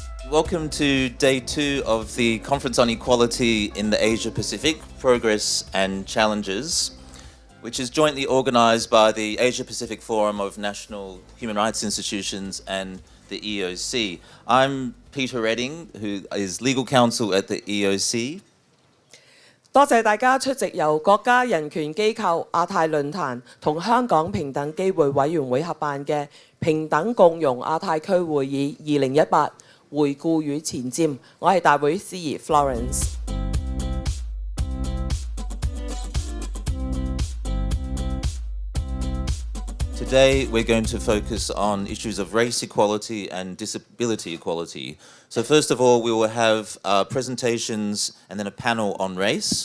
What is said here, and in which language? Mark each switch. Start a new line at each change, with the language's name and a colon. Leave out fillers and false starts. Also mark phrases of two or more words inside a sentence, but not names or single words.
English: Welcome to day 2 of the Conference on Equality in the Asia Pacific, Progress and Challenges, which is jointly organised by the Asia Pacific Forum of National Human Rights Institutions and the EOC. I'm Peter Redding, who is Legal Counsel at the EOC.
Cantonese: 多謝大家出席由國家人權機構亞太論壇同香港平等機會委員會合辦嘅平等共融亞太區會議2018回顧與前瞻。我係大會司儀 Florence。
English: Today we're going to focus on issues of race equality and disability equality. So first of all, we will have presentations and then a panel on race.